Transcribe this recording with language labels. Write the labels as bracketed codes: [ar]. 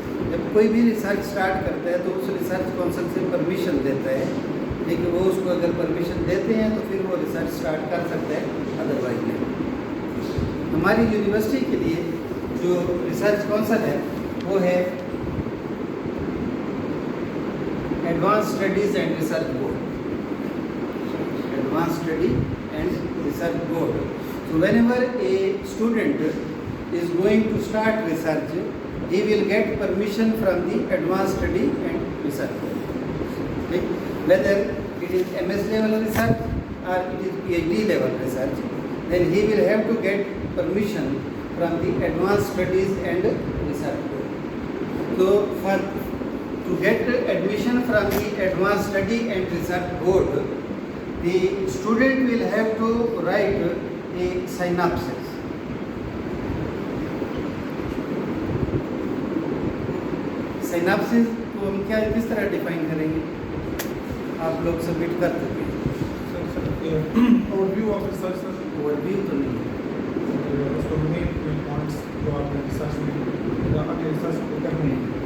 [ur] جب کوئی بھی ریسرچ سٹارٹ کرتا ہے تو اس ریسرچ کاؤنسل سے پرمیشن دیتا ہے، لیکن وہ اس کو اگر پرمیشن دیتے ہیں تو پھر وہ ریسرچ سٹارٹ کر سکتا ہے، ادروائز نہیں. ہماری یونیورسٹی کے لیے جو ریسرچ کاؤنسل ہے وہ ہے advance studies and research board. Advance study and research board. [en] So whenever a student is going to start research, he will get permission from the advanced study and research board. Whether it is MS level research or it is PhD level research, then he will have to get permission from the advanced studies and research board. So to get admission from the advanced study and research board, the student will have to write a synopsis. [ur] Synopsis کو ہم کیا کس طرح define کریں گے؟ آپ لوگ submit کر چکے ہیں. [en] Overview of research. Sir [ur] over view تو نہیں ہے، اس کو مین پوائنٹس جو آپ نے ریسرچ میں اپنے ریسرچ کو کرنے ہیں.